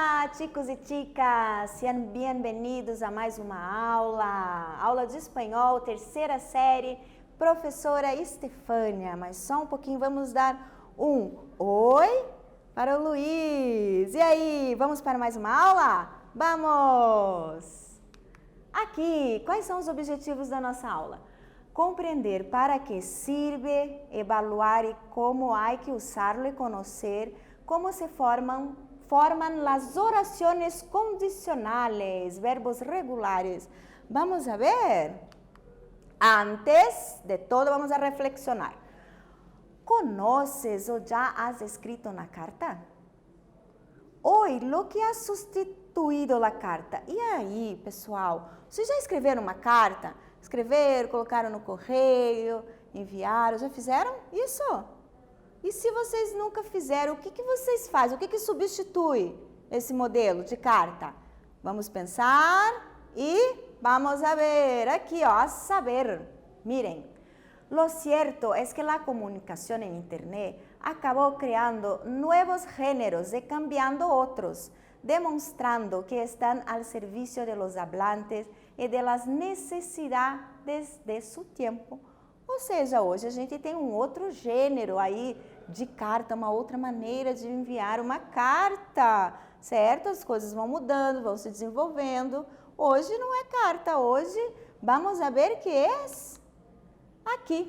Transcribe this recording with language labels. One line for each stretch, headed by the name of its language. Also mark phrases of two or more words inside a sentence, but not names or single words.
Spanish: chicos e chicas,
Portuguese: sejam bem-vindos a mais uma aula de espanhol, terceira série, professora Estefânia, mas só um pouquinho, vamos dar um oi para o Luiz. E aí, vamos para mais uma aula? Vamos! Aqui, quais são os objetivos da nossa aula? Compreender para que sirve, evaluar e como há que usá-lo e conhecer como
Spanish: se forman las oraciones condicionales,
Portuguese: verbos regulares.
Spanish: Vamos a ver. Antes de todo, vamos a reflexionar. ¿Conoces o ya has escrito una carta? Hoy, lo que ha sustituído la carta.
Portuguese: E aí, pessoal, vocês já escreveram uma carta? Escreveram, colocaram no correio, enviaram, já fizeram isso? E se vocês nunca fizeram, o que vocês fazem? O que substitui esse modelo de carta? Vamos pensar e
Spanish: vamos a ver
Portuguese: aqui, ó, a saber.
Spanish: Miren, lo cierto es que la comunicación en Internet acabó creando nuevos géneros y cambiando otros, demostrando que están al servicio de los hablantes e de las necesidades de su tiempo.
Portuguese: Ou seja, hoje a gente tem um outro gênero aí de carta, uma outra maneira de enviar uma carta, certo? As coisas vão mudando, vão se desenvolvendo. Hoje não é carta, hoje
Spanish: vamos a ver
Portuguese: que é aqui.